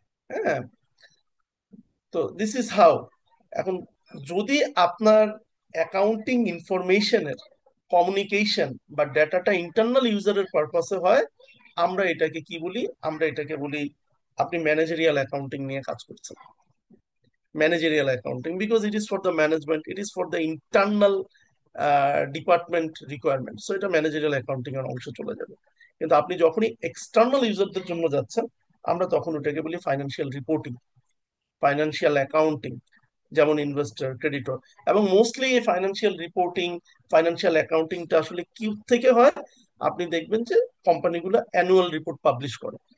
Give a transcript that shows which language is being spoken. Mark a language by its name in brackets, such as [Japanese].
[Bangla] হ্যাঁ, তো [English] This is how. [Bangla] এখন যদি আপনার অ্যাকাউন্টিং ইনফরমেশনের কমিউনিকেশন বা ডেটাটা ইন্টারনাল ইউজারের পারপাসে হয়, আমরা এটাকে কি বলি, আমরা এটাকে বলি আপনি ম্যানেজারিয়াল অ্যাকাউন্টিং নিয়ে কাজ করছেন। [English] managerial accounting, because it is for the management, it is for the internal department requirement, so [Bangla] এটা ম্যানেজারিয়াল অ্যাকাউন্টিং এর অংশ চলে যাবে। কিন্তু আপনি যখনই এক্সটার্নাল ইউজারদের জন্য যাচ্ছেন, আমরা তখন ওটাকে বলি ফাইন্যান্সিয়াল রিপোর্টিং, ফাইন্যান্সিয়াল অ্যাকাউন্টিং, যেমন ইনভেস্টর, ক্রেডিটর। এবং মোস্টলি এই ফাইন্যান্সিয়াল রিপোর্টিং, ফাইন্যান্সিয়াল অ্যাকাউন্টিংটা আসলে কি থেকে হয়, আপনি দেখবেন যে কোম্পানিগুলো অ্যানুয়াল রিপোর্ট পাবলিশ করে।